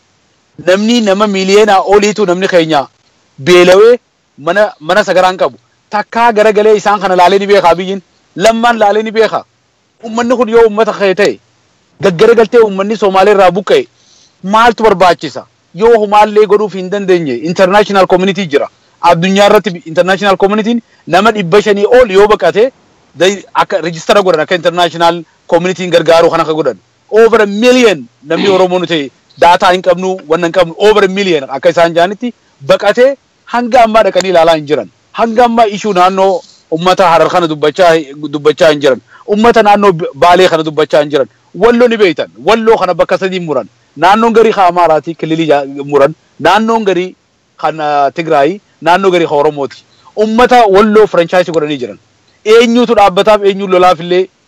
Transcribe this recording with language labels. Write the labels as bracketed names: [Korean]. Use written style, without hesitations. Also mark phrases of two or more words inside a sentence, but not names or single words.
[Oromo] nama miiliyoona oliitu namni keenya beelawee mana sagaraa hin qabu takkaa garagalee isaan kana laalee ni beeka biyyin lammaan laalee ni beeka ummanni kun yoo ummata kee ta'e gaggaragaltee ummanni Somaalee irraa buqqa'e maaltu barbaachisa yoo humaallee godhuuf hin dandeenye [English] international community [Oromo] jira addunyaa irratti [English] international community [Oromo] nama 500 ol yoo baqate akka register godhan akka [English] international community [Oromo] gargaaru kana ka godhan [English] over a million [Oromo] namni Oromoo ta'e data hin qabnu wannan hin qabnu [English] over a million [Oromo] akka isaan jaanitti baqate hanga amma dhaqanii ilaalaa hin jiran hanga amma issue naannoo ummata Harar kana dubbachaa hin jiran ummata naannoo Baalee kana dubbachaa hin jiran walloo ni beeytan walloo kana bakka sadii muran naannoon garii ka Amaaraati kililii muran naannoon garii kan Tigraay naannoo garii ka Oromooti ummata walloo franchise godhanii jiran eenyutu dhaabbataaf eenyu lolaaf illee